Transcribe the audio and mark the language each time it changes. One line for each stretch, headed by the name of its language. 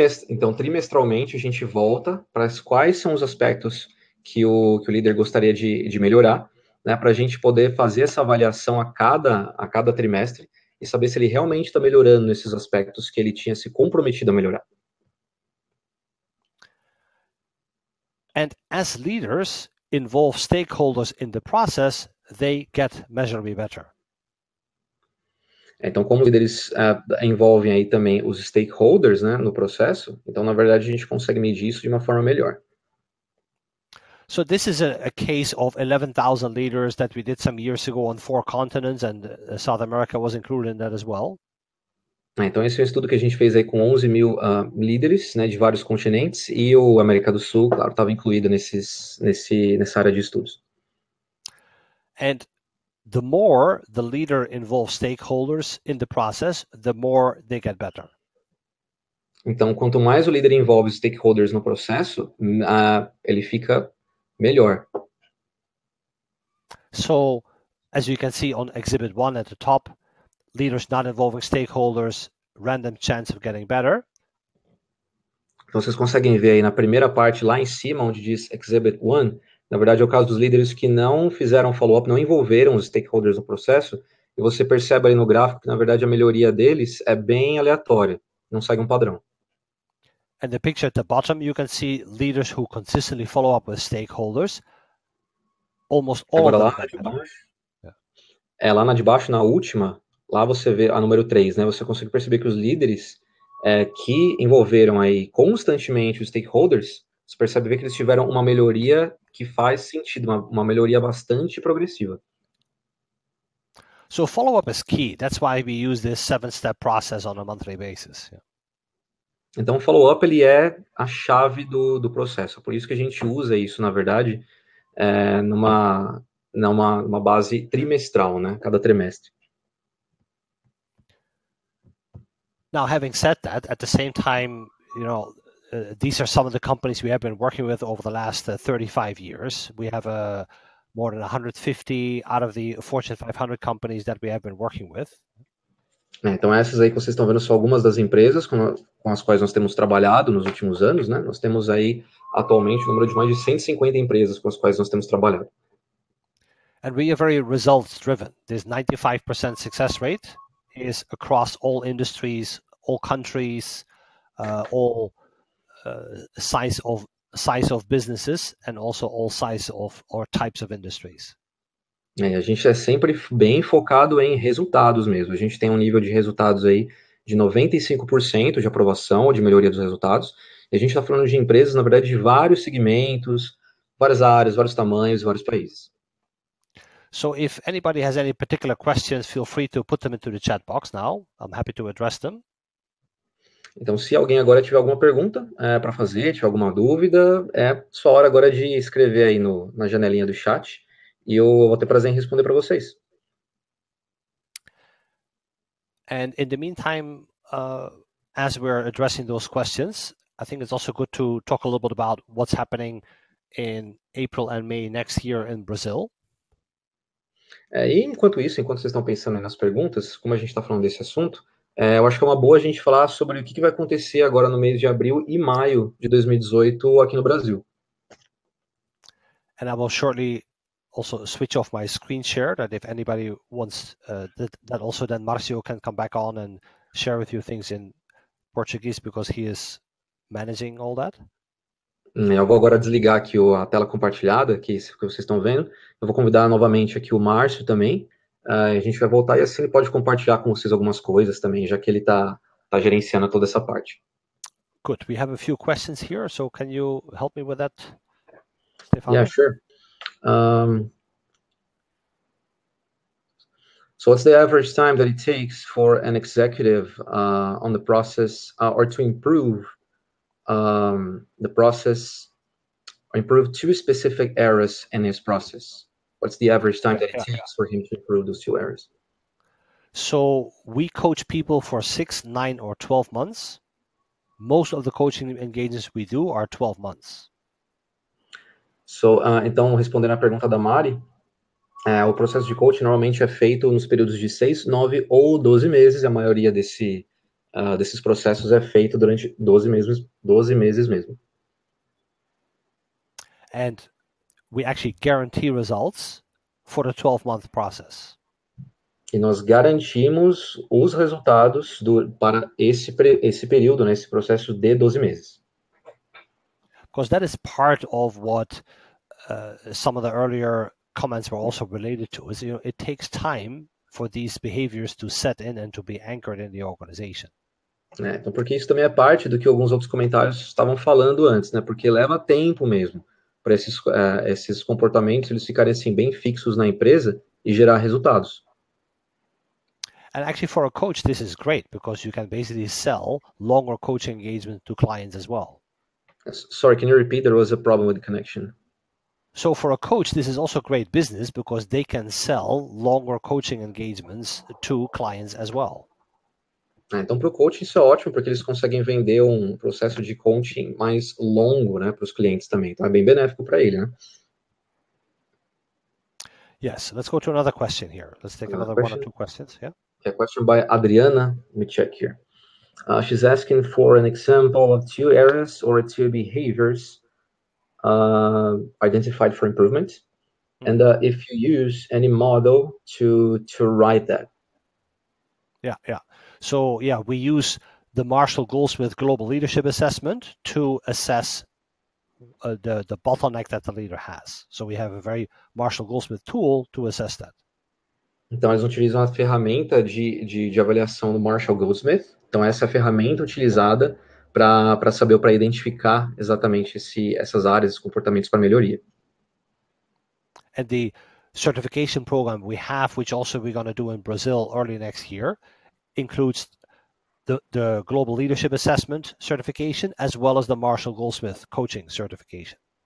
Portuguese: Então, trimestralmente a gente volta para quais são os aspectos que o líder gostaria de melhorar, né, para a gente poder fazer essa avaliação a cada trimestre e saber se ele realmente está melhorando nesses aspectos que ele tinha se comprometido a melhorar.
English: And as leaders involve stakeholders in the process, they get measurably better.
Portuguese: Então, como líderes envolvem aí também os stakeholders, né, no processo, então, na verdade, a gente consegue medir isso de uma forma melhor.
English: So this is a case of 11,000 leaders that we did some years ago on 4 continents, and South America was included in that as well.
Portuguese: Então, esse é um estudo que a gente fez aí com 11 mil líderes, né, de vários continentes, e o América do Sul, claro, estava incluído nessa área de estudos.
English: And the more the leader involves stakeholders in the process, the more they get better.
Portuguese: Então, quanto mais o líder envolve os stakeholders no processo, ele fica melhor.
English: So, as you can see on Exhibit 1 at the top, leaders not involving stakeholders, random chance of getting better.
Portuguese: Então, vocês conseguem ver aí na primeira parte, lá em cima, onde diz Exhibit 1, na verdade é o caso dos líderes que não fizeram follow-up, não envolveram os stakeholders no processo, e você percebe ali no gráfico que, na verdade, a melhoria deles é bem aleatória, não segue um padrão.
English: And the picture at the bottom, you can see leaders who consistently follow up with stakeholders. Almost all
Portuguese: Agora,
English: of
Portuguese: lá
English: them
Portuguese: na
English: get
Portuguese: de
English: better.
Portuguese: baixo, lá na de baixo, na última, lá você vê a número 3, né? Você consegue perceber que os líderes que envolveram aí constantemente os stakeholders, você percebe ver que eles tiveram uma melhoria que faz sentido, uma melhoria bastante progressiva.
English: So follow-up is key. That's why we use this 7-step process on a monthly basis.
Portuguese: Então, o follow-up ele é a chave do processo. Por isso que a gente usa isso, na verdade, numa base trimestral, né? Cada trimestre.
English: Now, having said that, at the same time, these are some of the companies we have been working with over the last 35 years. We have more than 150 out of the Fortune 500 companies that we have been working with.
Portuguese: Então, essas aí que vocês estão vendo são algumas das empresas com as quais nós temos trabalhado nos últimos anos, né? Nós temos aí, atualmente, o número de mais de 150 empresas com as quais nós temos trabalhado.
English: And we are very results driven. This 95% success rate is across all industries, all countries, all size of businesses, and also all size of or types of industries.
Portuguese: A gente é sempre bem focado em resultados mesmo. A gente tem um nível de resultados aí de 95% de aprovação ou de melhoria dos resultados. E a gente está falando de empresas, na verdade, de vários segmentos, várias áreas, vários tamanhos, vários países.
English: So if anybody has any particular questions, feel free to put them into the chat box now. I'm happy to address them.
Portuguese: Então, se alguém agora tiver alguma pergunta para fazer, tiver alguma dúvida, é só hora agora de escrever aí na janelinha do chat e eu vou ter prazer em responder para vocês.
English: And in the meantime, as we're addressing those questions, I think it's also good to talk a little bit about what's happening in April and May next year in Brazil.
Portuguese: E enquanto isso, enquanto vocês estão pensando aí nas perguntas, como a gente está falando desse assunto, eu acho que é uma boa a gente falar sobre o que vai acontecer agora no mês de abril e maio de 2018 aqui no Brasil.
English: And I will shortly also switch off my screen share, that if anybody wants, that also then Marcio can come back on and share with you things in Portuguese, because he is managing all that?
Portuguese: Eu vou agora desligar aqui a tela compartilhada, que vocês estão vendo. Eu vou convidar novamente aqui o Márcio também. A gente vai voltar e assim ele pode compartilhar com vocês algumas coisas também, já que ele está gerenciando toda essa parte.
English: Good. We have a few questions here, so can you help me with that, Stefano? Yeah, sure. So what's the average time that it takes for an executive on the process or to improve the process, or improve two specific areas in his process? What's the average time that it takes for him to improve those two areas? So we coach people for 6, 9, or 12 months. Most of the coaching engagements we do are 12 months.
Portuguese: So, então, respondendo à pergunta da Mari, o processo de coaching normalmente é feito nos períodos de 6, 9 ou 12 meses. A maioria desses processos é feito durante 12 meses mesmo.
English: And we actually guarantee results for the 12-month process.
Portuguese: E nós garantimos os resultados para esse período, né, esse processo de 12 meses.
English: Because that is part of what some of the earlier comments were also related to, is it takes time for these behaviors to set in and to be anchored in the organization.
Portuguese: Então, porque isso também é parte do que alguns outros comentários estavam falando antes, né? Porque leva tempo mesmo para esses comportamentos eles ficarem assim bem fixos na empresa e gerar resultados.
English: And actually, for a coach, this is great because you can basically sell longer coaching engagement to clients as well. Sorry, can you repeat? There was a problem with the connection. So for a coach, this is also great business because they can sell longer coaching engagements to clients as well.
Portuguese: Então, para o coach isso é ótimo porque eles conseguem vender um processo de coaching mais longo, né, para os clientes também. Então, é bem benéfico para ele, né?
English: Yes, let's go to another question here. Let's take another one or two questions. Yeah. A question by Adriana. Let me check here. She's asking for an example of two areas or two behaviors identified for improvement, and if you use any model to write that. Yeah. So we use the Marshall Goldsmith Global Leadership Assessment to assess the bottleneck that the leader has. So we have a very Marshall Goldsmith tool to assess that.
Portuguese: Então, eles utilizam a ferramenta de avaliação do Marshall Goldsmith. Então, essa é a ferramenta utilizada para saber ou para identificar exatamente essas áreas, esses comportamentos para melhoria.
English: And the certification program we have, which also we're going to do in Brazil early next year, includes the Global Leadership Assessment certification as well as the Marshall Goldsmith Coaching certification.